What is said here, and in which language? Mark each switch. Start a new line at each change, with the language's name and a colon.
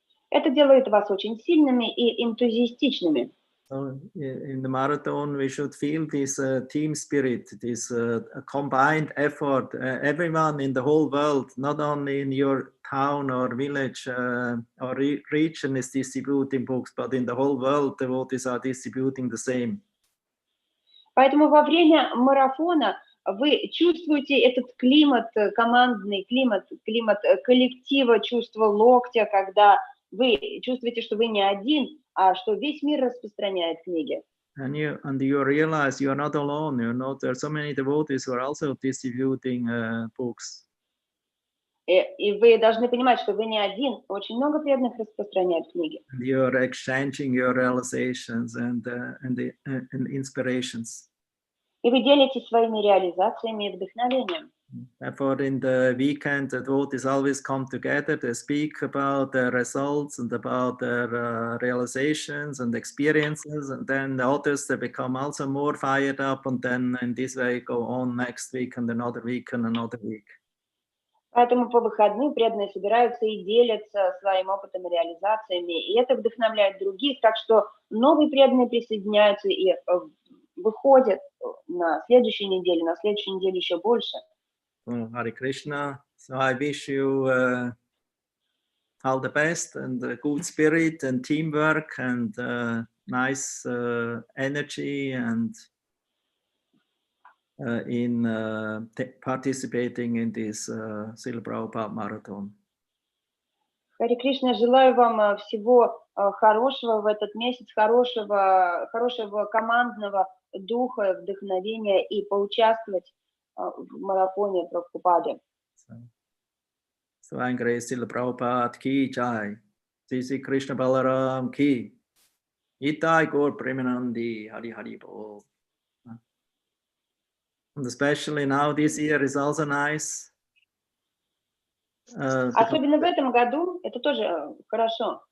Russian: это делает вас очень сильными и энтузиастичными.
English: So in the marathon, we should feel this team spirit, this combined effort. Everyone in the whole world, not only in your town or village or region, is distributing books, but in the whole world, the devotees are distributing the same.
Russian: Поэтому во время марафона вы чувствуете этот климат, командный климат, климат коллектива, чувство локтя, когда вы чувствуете, что вы не один, а что весь мир распространяет книги.
English: And you realize you are not alone. There are so many devotees who are also distributing books.
Russian: И вы должны понимать, что вы не один. Очень много преданных распространяют книги.
English: And you are exchanging your realizations and inspirations.
Russian: И вы делитесь своими реализациями и вдохновением.
English: Therefore, in the weekend, the devotees always come together. They speak about their results and about their realizations and experiences, and then the others, they become also more fired up, and then in this way go on next week and another week and another week.
Russian: Поэтому по выходным преданные собираются и делятся своим опытом и реализациями, и это вдохновляет других, так что новые преданные присоединяются и выходят на следующей неделе еще больше.
English: Hare Krishna. So I wish you all the best and good spirit and teamwork and nice energy and in participating in this Srila Prabhupada Marathon.
Russian: Харе Кришна, желаю вам всего хорошего в этот месяц, хорошего командного духа, вдохновения и поучаствовать в марафоне Прабхупады.
English: So I'm Grace
Hindi: Srila Prabhupada ki jai. Sri Krishna Balaram ki.
Bangla: Itai Gaur Premanandi Hari Hari Bol.
English: And especially now this year is also nice.
Russian: Особенно в этом году это тоже хорошо.